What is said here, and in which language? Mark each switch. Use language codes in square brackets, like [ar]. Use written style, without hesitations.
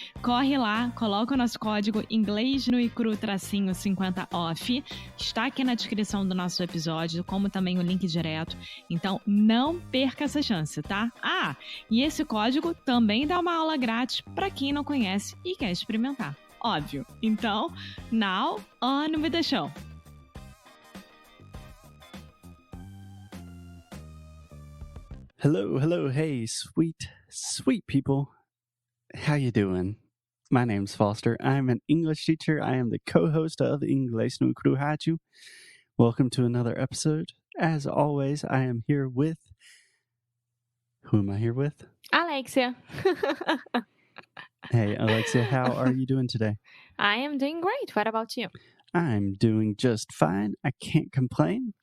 [pt] Corre lá, coloca o nosso código inglês no icru tracinho 50 off. Está aqui na descrição do nosso episódio, como também o link direto. Então não perca essa chance, tá? Ah, e esse código também dá uma aula grátis para quem não conhece e quer experimentar. Óbvio. [en] Então, now on with the show. Hello, hey, sweet people. How you doing? My name's Foster. I'm an English teacher. I am the co-host of Inglês no Cru Rádio. Welcome to another episode. As always, I am here with... Who am I here with? Alexia. Hey, Alexia, how are you doing today? I am doing great. What about you? I'm doing just fine. I can't complain.